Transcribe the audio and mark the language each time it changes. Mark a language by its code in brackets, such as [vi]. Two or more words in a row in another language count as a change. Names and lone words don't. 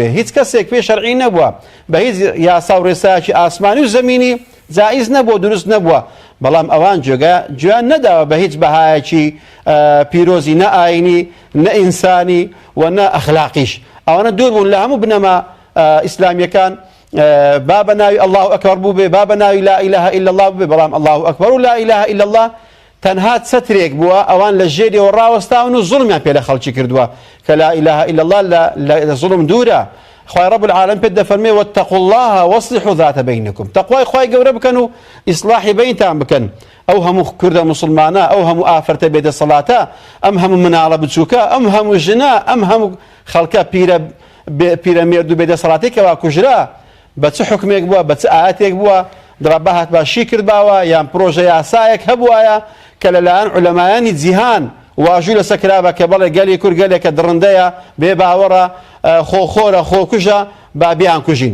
[ckb] هیچ کەسێک پێشەرعی نەبووە، بە هیچ یاسا و ڕێسایەکی ئاسمانی و زەمینی جائیز نەبووە، دروست نەبووە، بەڵام ئەوان گوێیان نەداوە بە هیچ بەهایەکی پیرۆزی نە ئاینی نە ئینسانی و نە ئەخلاقیش. ئەوانە دوور بوون لە هەموو بنەما ئیسلامیەکان، با بە ناوی [ar] الله ئەکبەر [ckb] بوو بێ، با بە ناوی [ar] لا إله إلا الله [ckb] بوو بێ، بەڵام [ar] الله ئەکبەر [ckb] و [ar] لا إله إلا الله [ckb] تەنها چەترێک بووە، ئەوان لە ژێریەوە ڕاوەستاون و زوڵمیان پێ لە خەڵکی کردووە کە [ar] لا إله إلا الله [ckb] لە زوڵم دوورە. خوای [ar] رب العالمین [ckb] پێ دەفەرمێ [ar] واتقوا الله واصلحوا ذات بینکم، [ckb] تەقوای خوای گەورە بکەن و ئیسلاحی بینتان بکەن. ئەو هەموو کوردە مسلمانە، ئەو هەموو ئافرەتە بێدەسەڵاتە، ئەم هەموو مناڵە بچووکە، ئەم هەموو ژنە، ئەم هەموو خەڵکە پیرەمێرد و بێدەسەڵاتی کەوا کوژرا بە چ حکمێک بووە، بە چ ئاەتێک بووە، دڕابە هات باشی کردباوە یان پرۆژە یاسایەک هەبوایە کە لەلایەن عولەمایانی جیهان واژووی لەسەر کرابە کە بەڵێ گەلی کورد گەلێکە دڕندەیە بێ باوەڕە خۆخۆرە خۆکوژە با بیان کوژین.